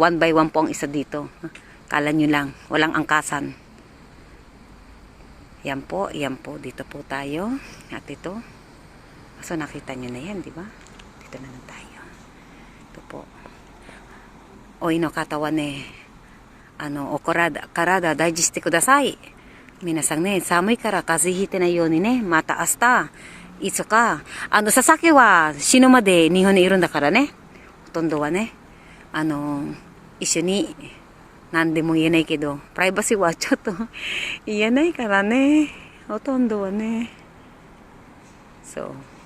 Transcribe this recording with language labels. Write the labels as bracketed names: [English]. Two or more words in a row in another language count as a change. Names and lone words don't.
[Filipino] 1 by 1 po ang isa dito. Kala nyo lang, walang angkasan. Yan po, dito po tayo. At ito. So, nakita nyo na yan, di ba? Dito na lang tayo. Ito po. O, katawan eh. [Japanese] 体大事してください。皆さんね、寒いから風邪ひいてないようにね、また明日、いつか、佐々木は死ぬまで日本にいるんだからね、ほとんどはね、一緒に、何でも言えないけど、プライバシーはちょっと言えないからね、ほとんどはね、そう。